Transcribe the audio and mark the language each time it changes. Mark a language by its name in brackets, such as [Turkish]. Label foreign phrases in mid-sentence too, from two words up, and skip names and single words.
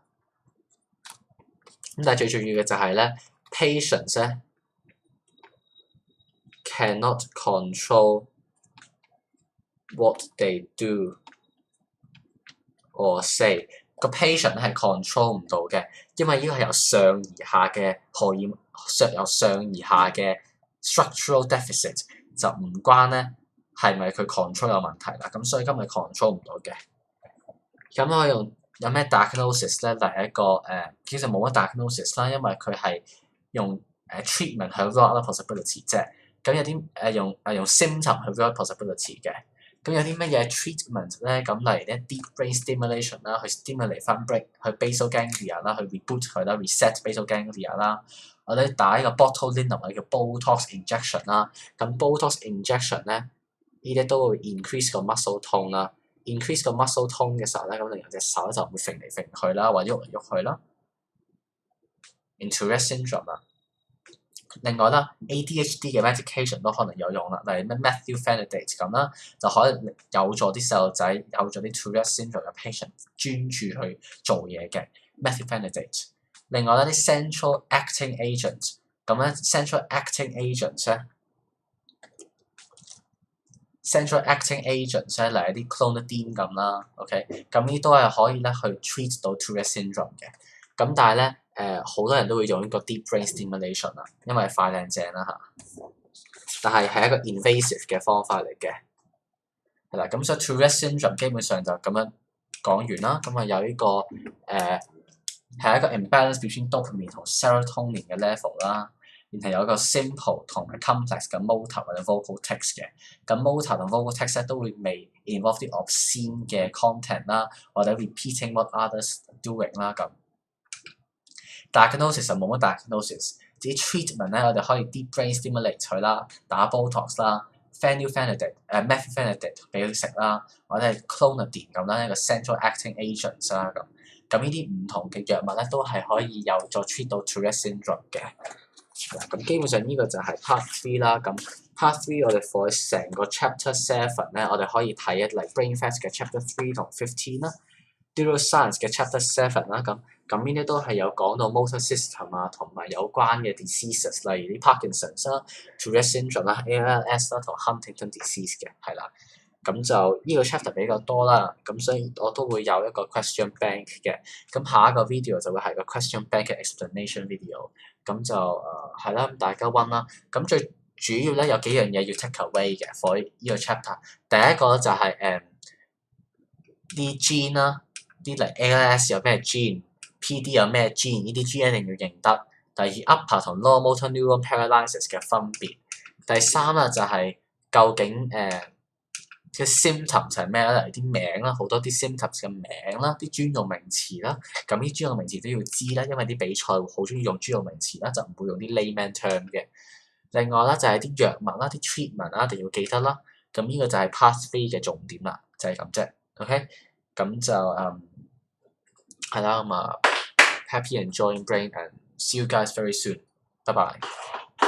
[Cantonese] 咁但係最重要嘅就係咧 ，patients 咧 [English] cannot control what they do or say。 [Cantonese] 個 patient 係 control 唔到嘅，因為呢個係由上而下嘅荷爾蒙，由上而下嘅 [English] structural deficit [Cantonese] 就唔關咧係咪佢 control 有問題啦。咁所以今日 control 唔到嘅。咁我用有咩 diagnosis 咧？嚟一個其實冇乜 diagnosis 啦，因為佢係用treatment 去 [English] rule out possibility [Cantonese] 啫。咁有啲用symptom 去 [English] rule out possibility [Cantonese] 嘅。咁有啲乜嘢 treatment 咧？咁例如咧 [English] deep brain stimulation [Cantonese] 啦，去 stimulate 翻 brain 去 [English] basal ganglia [Cantonese] 啦，去 reboot 佢啦 ， [English] reset basal ganglia [Cantonese] 啦。或者打一個 botulinum 或者叫 [English] Botox injection [Cantonese] 啦。咁 [English] Botox injection [Cantonese] 咧，呢啲都會 increase 個 [English] muscle tone [Cantonese] 啦。increase 個 [English] muscle tone [Cantonese] 嘅時候咧，咁令到隻手就唔會揈嚟揈去啦，或者喐嚟喐去啦。 [English] in Tourette syndrome [Cantonese] 啦。另外啦 ，ADHD 嘅 medication 都可能有用啦，例如咩 methylphenidate 咁啦，就可能有助啲細路仔，有助啲 Tourette syndrome 嘅 patient 專注去做嘢嘅 methylphenidate。另外咧啲 [English] central acting agent， [Cantonese] 咁咧 [English] central acting agents [Cantonese] 咧 ， [English] central acting agents [Cantonese] 咧，例如啲 clonidine 咁啦 ，OK， 咁呢都係可以咧去 treat 到 Tourette syndrome 嘅。咁但係咧，好多人都會用呢個 [English] deep brain stimulation [Cantonese] 啦，因為快靚正啦嚇。但係係一個 invasive 嘅方法嚟嘅，係啦。咁所以 Tourette syndrome 基本上就咁樣講完啦。咁啊有呢個係一個 [English] imbalance between dopamine [Cantonese] 同 serotonin 嘅 level 啦。然後有一個 simple 同埋 complex 嘅 motor 或者 [English] vocal tics [Cantonese] 嘅。咁 motor 同 [English] vocal tics [Cantonese] 咧都會未 involve 啲 obscene 嘅 content 啦，或者 [English] repeating what others doing [Cantonese] 啦咁。diagnosis 就冇乜 diagnosis， 至於 treatment 咧，我哋可以 [English] deep brain stimulate [Cantonese] 佢啦，打 Botox 啦 ，methylphenidate 俾佢食啦，或者係 clonidine 咁啦，一個 [English] central acting agents [Cantonese] 啦咁。咁呢啲唔同嘅藥物咧，都係可以有助 treat 到 Tourette syndrome 嘅。咁基本上呢個就係 part 3啦。咁 part 3我哋 for 成個 chapter 7咧，我哋可以睇一嚟 [English] brain facts [Cantonese] 嘅 chapter 3同15啦 ，neuroscience 嘅 chapter 7啦咁。咁呢啲都係有講到 [English] motor system [Cantonese] 啊，同埋有關嘅 diseases， 例如啲 Parkinson 啦、Tourette syndrome 啦、ALS 啦同 Huntington disease 嘅，係啦。咁就呢個 chapter 比較多啦，咁所以我都會有一個 [English] question bank [Cantonese] 嘅。咁下一個 video 就會係個 [English] question bank [Cantonese] 嘅 [English] explanation video。 [Cantonese] 咁就係啦，大家溫啦。咁最主要咧有幾樣嘢要 [English] take away [Cantonese] 嘅 for 呢個 chapter。第一個就係啲 gene 啦，啲嚟 ALS 有咩 gene。PD 有咩 gene？呢啲 gene 一定要認得。第二 upper 同 [English] lower motor neuron paralysis [Cantonese] 嘅分別。第三啦就係究竟嘅 symptoms 係咩咧？例如啲名啦，好多啲 symptoms 嘅名啦，啲專用名詞啦。咁啲專用名詞都要知啦，因為啲比賽會好中意用專用名詞啦，就唔會用啲 [English] layman term [Cantonese] 嘅。另外啦就係啲藥物啦，啲 treatment 啦，一定要記得啦。咁呢個就係 part 3嘅重點啦，就係咁啫。OK， 咁就係啦咁啊。 [English] Happy enjoying brain and see you guys very soon. Bye bye.